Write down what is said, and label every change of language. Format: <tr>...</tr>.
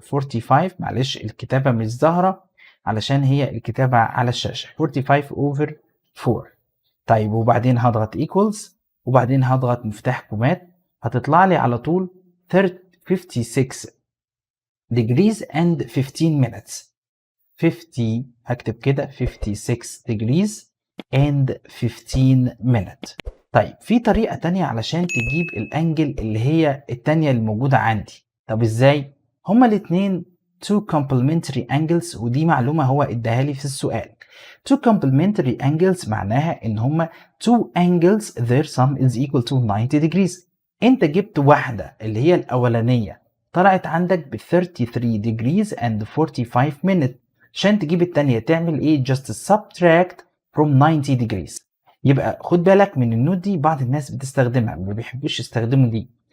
<ar>45 معلش الكتابه مش ظاهره علشان هي الكتابه على الشاشه.</ar> <en>45 over 4.</en> <ar>طيب وبعدين هضغط equals وبعدين هضغط مفتاح كومات، هتطلع لي على طول</ar> <en>56 degrees and 15 minutes. 50</en> <ar>هكتب كده</ar> <en>56 degrees and 15 minutes.</en> <ar>طيب في طريقة تانية علشان تجيب الانجل اللي هي التانية اللي موجودة عندي. طب ازاي؟ هما الاتنين</ar> <en>two complementary angles،</en> <ar>ودي معلومة هو اداها لي في السؤال.</ar> <en>two complementary angles</en> <ar>معناها ان هما</ar> <en>two angles their sum is equal to 90 degrees.</en> <ar>انت جبت واحدة اللي هي الاولانية طلعت عندك ب 33 degrees and 45 minutes. عشان تجيب التانية تعمل ايه؟</ar> <en>just subtract from 90 degrees.</en> <ar>يبقى خد بالك من النوت دي، بعض الناس بتستخدمها ما بيحبوش يستخدموا دي.</ar>